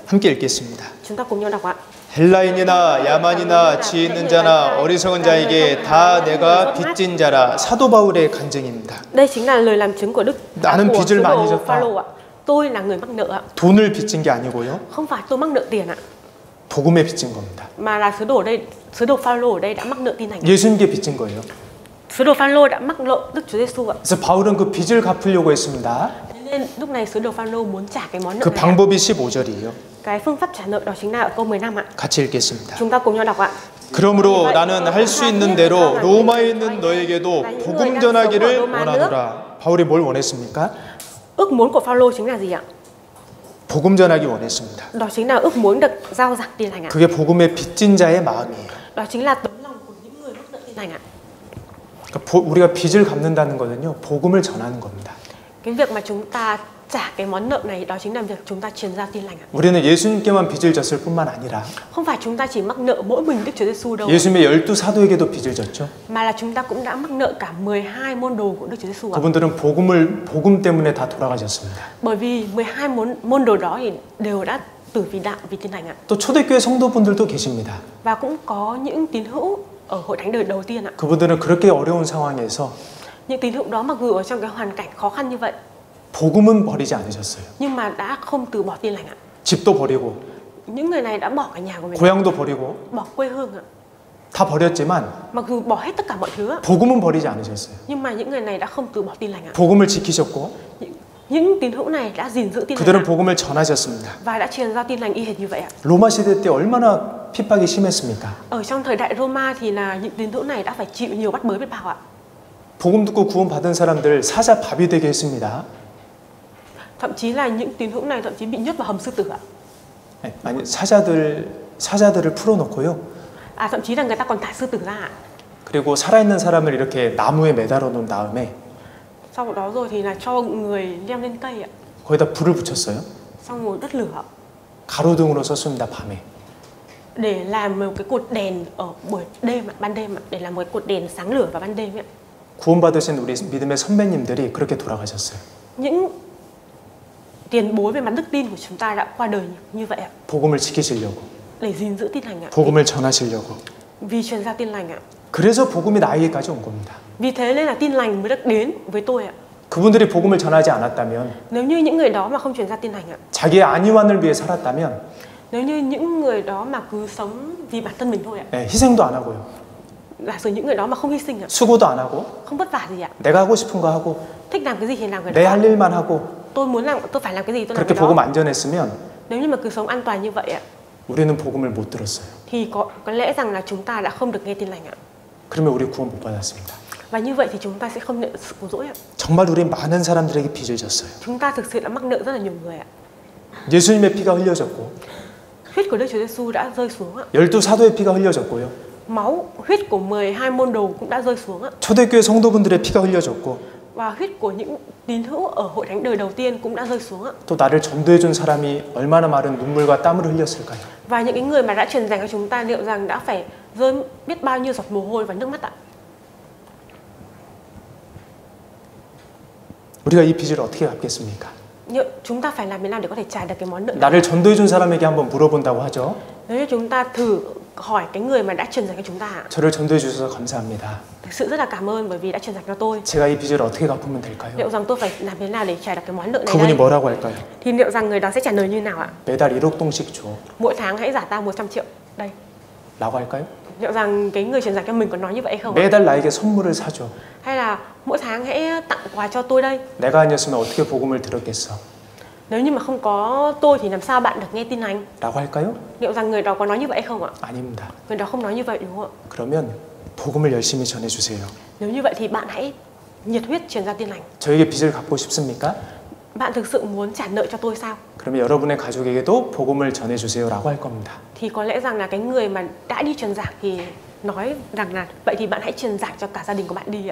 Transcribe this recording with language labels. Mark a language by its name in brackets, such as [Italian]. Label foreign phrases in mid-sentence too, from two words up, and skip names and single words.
[Korean] 함께 읽겠습니다. [Vietnamese] Chúng ta cùng nhau đọc ạ. [Korean] 헬라인이나 야만이나 지혜 있는 자나 어리석은 자에게 다 내가 빚진 자라. 사도 바울의 간증입니다. [Vietnamese] Đây chính là lời làm chứng của [Korean] 나는 [Vietnamese] của [Korean] 빚을 [Vietnamese] sứ [Korean] 많이 [Vietnamese] đồ [Korean] 졌다. [Vietnamese] Phaolô ạ. Tôi là người mắc nợ ạ. [Korean] 돈을 빚진 게 아니고요. [Vietnamese] Không phải tôi mắc nợ tiền ạ, [Korean] 복음에 빚진 겁니다. [Vietnamese] mà là sứ đồ Phaolô ở đây đã mắc nợ tin lành. [Korean] 예수님께 빚진 거예요. [Vietnamese] Sứ đồ Phaolô đã mắc nợ Đức Chúa Giêsu ạ. [Korean] 그래서 바울은 그 빚을 갚으려고 했습니다. [Vietnamese] Thế nên lúc này sứ đồ Phaolô muốn trả cái món nợ [Korean] 그 [Vietnamese] này. [Korean] 방법이 15절이에요. [Vietnamese] Cái phương pháp trả nợ đó chính là ở câu 15 ạ. [Korean] 같이 읽겠습니다. [Vietnamese] Chúng ta cùng nhau đọc ạ. [Korean] 그러므로 나는 할 수 있는 대로 로마에 있는 너에게도 복음 전하기를 원하노라. 바울이 뭘 원했습니까? [Vietnamese] Ước muốn của Phaolô chính là gì ạ? [Korean] 복음 전하기 원했습니다. [Vietnamese] Đó chính là ước muốn được rao giảng tin lành ạ. [Korean] 그게 복음의 빚진 자의 마음이에요. [Vietnamese] Đó chính là tấm lòng của những người mắc nợ tin lành ạ. [Korean] 그러니까 우리가 빚을 갚는다는 거는요, 복음을 전하는 겁니다. [Vietnamese] Cái việc mà chúng ta trả cái món nợ này đó chính là việc chúng ta truyền ra tin lành ạ. [Korean] 우리는 예수님께만 빚을 졌을 뿐만 아니라 [Vietnamese] Không phải chúng ta chỉ mắc nợ mỗi mình Đức Chúa Giêsu đâu, [Korean] 예수님의 12 사도에게도 빚을 졌죠. [Vietnamese] mà là chúng ta cũng đã mắc nợ cả 12 môn đồ của Đức Chúa Giêsu ạ. [Korean] 그분들은 복음 때문에 다 돌아가셨습니다. [Vietnamese] Bởi vì 12 môn đồ đó thì đều đã tử vì đạo, vì tin lành ạ. [Korean] 또 초대교회 성도분들도 계십니다. [Vietnamese] Và cũng có những tín hữu ở hội thánh đời đầu tiên ạ. [Korean] 그분들은 그렇게 어려운 상황에서 [Vietnamese] Những tín hữu đó mặc dù ở trong cái hoàn cảnh khó khăn như vậy, [Korean] 복음은 버리지 않으셨어요. [Vietnamese] nhưng mà đã không từ bỏ tin lành ạ. [Korean] 집도 버리고 [Vietnamese] Những người này đã bỏ cả nhà của mình, [Korean] 고향도 버리고 [Vietnamese] bỏ quê hương ạ. [Korean] 다 버렸지만 [Vietnamese] Mặc dù bỏ hết tất cả mọi thứ ạ, [Korean] 복음은 버리지 않으셨어요. [Vietnamese] nhưng mà những người này đã không từ bỏ tin lành ạ. [Korean] 복음을 지키셨고 [Vietnamese] Những tín hữu này đã gìn giữ tin lành [Korean] 그들은 [Vietnamese] ạ, [Korean] 복음을 전하셨습니다. [Vietnamese] và đã truyền ra tin lành y hệt như vậy ạ. [Korean] 로마 시대 때 얼마나 핍박이 심했습니까? [Vietnamese] Ở trong thời đại Roma thì là những tín hữu này đã phải chịu nhiều bắt bớ biết bao ạ. [Korean] 복음 듣고 구원받은 사람들 사자 밥이 되게 했습니다. [Vietnamese] Thậm chí là những tín hữu này thậm chí bị nhốt vào hầm sư tử ạ. [Korean] 아니 사자들을 풀어놓고요. [Vietnamese] Thậm chí là người ta còn thả sư tử ra ạ. [Korean] 그리고 살아있는 사람을 이렇게 나무에 매달아 놓은 다음에 [Vietnamese] Sau đó rồi thì là cho người leo lên cây ạ. [Korean] 거기다 불을 붙였어요. [Vietnamese] Xong rồi đốt lửa ạ. [Korean] 가로등으로 썼습니다. 밤에. [Vietnamese] Để làm một cái cột đèn ở buổi đêm ạ, ban đêm ạ, để làm một cái cột đèn sáng lửa vào ban đêm ạ. [Korean] 구원받으신 우리 믿음의 선배님들이 그렇게 돌아가셨어요. [Vietnamese] Những tiền bối về mặt đức tin của chúng ta đã qua đời như vậy ạ. [Korean] 복음을 지키시려고, [Vietnamese] Để gìn giữ tin lành ạ. [Korean] 복음을 전하시려고. [Vietnamese] Vì truyền ra tin lành ạ. [Korean] 그래서 복음이 나에게까지 온 겁니다. [Vietnamese] Vì thế nên là tin lành mới được đến với tôi ạ. [Korean] 그분들이 복음을 전하지 않았다면, [Vietnamese] Nếu như những người đó mà không truyền ra tin lành ạ, [Korean] 자기의 안위만을 위해 살았다면, [Vietnamese] nếu như những người đó mà cứ sống vì bản thân mình thôi ạ, [Korean] 희생도 안 하고요. [Vietnamese] giả sử những người đó mà không hy sinh ạ, [Korean] 수고도 안 하고, [Vietnamese] không vất vả gì ạ, [Korean] 내가 하고 싶은 거 하고, [Vietnamese] thích làm cái gì thì làm cái [Korean] 내 [Vietnamese] đó, [Korean] 할 일만 하고, [Vietnamese] tôi muốn làm, tôi phải làm cái gì tôi làm [Korean] 그렇게 [Vietnamese] cái [Korean] 복음 [Vietnamese] đó. [Korean] 안전했으면 [Vietnamese] Nếu như mà cứ sống an toàn như vậy ạ, [Korean] 우리는 복음을 못 들었어요. [Vietnamese] thì có lẽ rằng là chúng ta đã không được nghe tin lành ạ. [Korean] 그러면 우리 구원 못 받았습니다. [Vietnamese] Và như vậy thì chúng ta sẽ không nhận sự cứu rỗi ạ. [Korean] 정말 우리 많은 사람들에게 빚을 졌어요. [Vietnamese] Chúng ta thực sự đã mắc nợ rất là nhiều người ạ. [Korean] 예수님의 피가 흘려졌고, [Vietnamese] Huyết của Đức Chúa Giêsu đã rơi xuống ạ. [Korean] 12 사도의 피가 흘려졌고요. [Vietnamese] Máu huyết của 12 môn đồ cũng đã rơi xuống ạ. [Korean] 초대교회 성도분들의 피가 흘려졌고, [Vietnamese] Và huyết của những tín hữu ở hội thánh đời đầu tiên cũng đã rơi xuống ạ. [Korean] 또 나를 전도해준 사람이 얼마나 많은 눈물과 땀을 흘렸을까요? [Vietnamese] Và những cái người mà đã truyền giảng cho chúng ta liệu rằng đã phải rơi biết bao nhiêu giọt mồ hôi và nước mắt ạ. [Korean] 우리가 이 빚을 어떻게 갚겠습니까? [Vietnamese] Chúng ta phải làm thế nào để có thể trả được cái món nợ? [Korean] 나를 전도해준 사람에게 한번 물어본다고 하죠. [Vietnamese] Nếu như chúng ta thử hỏi cái người mà đã truyền dạy cho chúng ta. [Korean] 저를 전도해 주셔서 감사합니다. [Vietnamese] Thực sự rất là cảm ơn bởi vì đã truyền dạy cho tôi. [Korean] 제가 이 빚을 어떻게 갚으면 될까요? [Vietnamese] Liệu rằng tôi phải làm thế nào để trả được cái món nợ này [Korean] 그분이 [Vietnamese] đây? [Korean] 뭐라고 할까요? [Vietnamese] Thì liệu rằng người đó sẽ trả lời như nào ạ? [Korean] 매달 1억 동씩 줘. [Vietnamese] Mỗi tháng hãy trả ta 100 triệu đây. [Korean] 라고 할까요? [Vietnamese] Liệu rằng cái người truyền dạy cho mình có nói như vậy không ạ? [Korean] 매달 나에게 선물을 사줘. [Vietnamese] Hay là mỗi tháng hãy tặng quà cho tôi đây? [Korean] 내가 아니었으면 어떻게 복음을 들었겠어? [Vietnamese] Nếu như mà không có tôi thì làm sao bạn được nghe tin lành? [Korean] 라고 할까요? [Vietnamese] Liệu rằng người đó có nói như vậy không ạ? [Korean] 아닙니다. [Vietnamese] Người đó không nói như vậy đúng không ạ? [Korean] 그러면 복음을 열심히 전해주세요. [Vietnamese] Nếu như vậy thì bạn hãy nhiệt huyết truyền ra tin lành. [Korean] 저에게 빚을 갚고 싶습니까? [Vietnamese] Bạn thực sự muốn trả nợ cho tôi sao? [Korean] 그러면 여러분의 가족에게도 복음을 전해주세요라고 할 겁니다. [Vietnamese] Thì có lẽ rằng là cái người mà đã đi truyền giảng thì nói rằng là vậy thì bạn hãy truyền giảng cho cả gia đình của bạn đi ạ.